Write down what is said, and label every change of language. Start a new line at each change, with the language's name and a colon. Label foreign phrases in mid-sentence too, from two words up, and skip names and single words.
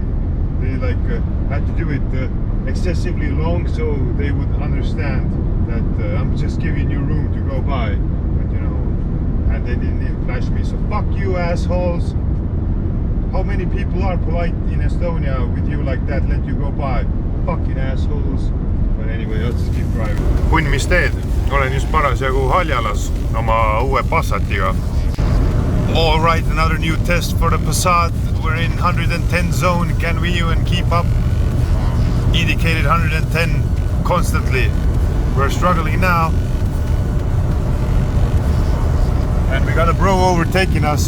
English: They like had to do it excessively long, so they would understand that I'm just giving you room to go. didn't flash me, so fuck you assholes. How many people are polite in Estonia with you like that, let you go by? Fucking assholes. But anyway, let's just keep driving. Hunn,
Estonian: mis teed? Olen just parasjagu Haljalas oma uue Passatiga.
English: Alright, another new test for the Passat. We're in 110 zone. Can we even keep up? Indicated 110 constantly. We're struggling now. And we got a bro overtaking us.